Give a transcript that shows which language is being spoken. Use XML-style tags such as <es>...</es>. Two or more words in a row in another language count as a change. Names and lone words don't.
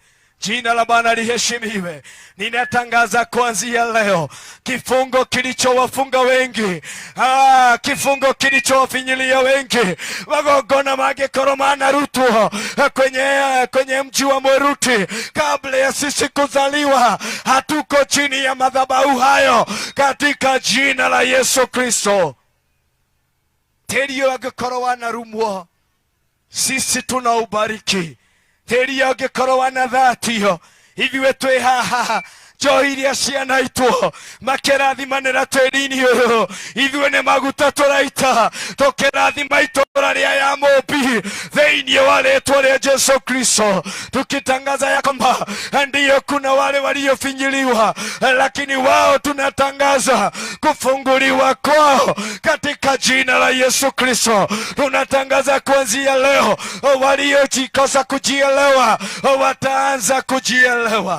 <sw>Jina la Bwana liheshimiwe. Ninatangaza kuanzia leo, kifungo kilichowafunga wengi, kifungo kilichowafinyilia wengi,</sw> <ki>magongona magekorwo manarutwo</ki> <sw>kwenye mji wa Mwiruti kabla ya sisi kuzaliwa. Hatuko chini ya madhabahu hayo katika jina la Yesu Kristo.</sw> <ki>Terio agekorwo wanarumwo,</ki> <sw>sisi tunaubariki.</sw> <ki>Terio agekorwo wanathatio, ithuĩ twĩ haha njohi iria cianaitwo makĩrathimanĩra tĩri-inĩ ũyũ, ithuĩ nĩ maguta tũraita tũkĩrathima itũũra rĩa Yamumbi thĩinĩ wa rĩĩtwa rĩa Yesu Kristo, tukitangaza</ki> <sw>ya kwamba ndiyo kuna wale waliofinyiliwa, lakini wao tunatangaza kufunguliwa kwao katika jina la Yesu Kristo. Tunatangaza kuanzia leo, waliojikosa kujielewa wataanza kujielewa.</sw>